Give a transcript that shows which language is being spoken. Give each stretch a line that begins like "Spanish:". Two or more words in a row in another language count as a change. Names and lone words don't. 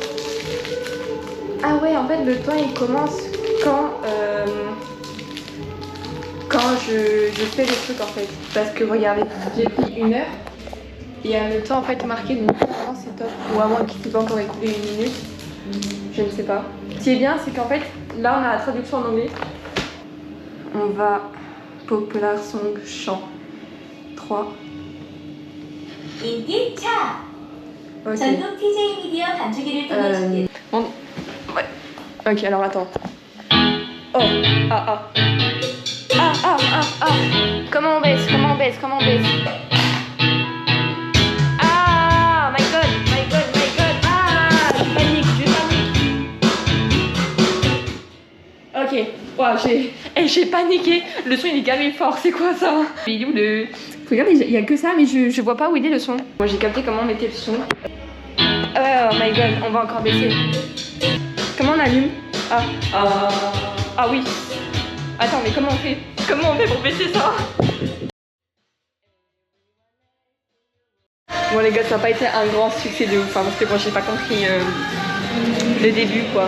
French: Ah ouais, en fait le temps il commence quand je fais le truc en fait. Parce que regardez, j'ai pris 1 heure et il y a le temps en fait marqué, donc vraiment c'est top. Ou à moins qu'il ne s'est pas encore écoulé 1 minute. Je ne sais pas. Ce qui est bien c'est qu'en fait là on a la traduction en anglais. On va
English: Popular Song
French: chant 3.
Korean: 인기 차! Okay. 전국 TJ 미디어 단축키를 통해 준비.
French: Bon, ouais. Ok, alors attends. Oh, ah. Comment on baisse?
English: Ah, my god.
French: Ah, je panique. Ok, wow, j'ai paniqué. Le son il est gavé fort, c'est quoi ça? Il est où le... Regardez, il y a que ça, mais je vois pas où il est le son. Moi j'ai capté comment on mettait le son.
English: Oh my god,
French: on va encore baisser. Comment on allume? Ah oui. Attends, mais comment on fait pour baisser ça? Bon les gars, ça n'a pas été un grand succès de ouf, hein, parce que moi j'ai pas compris le début quoi.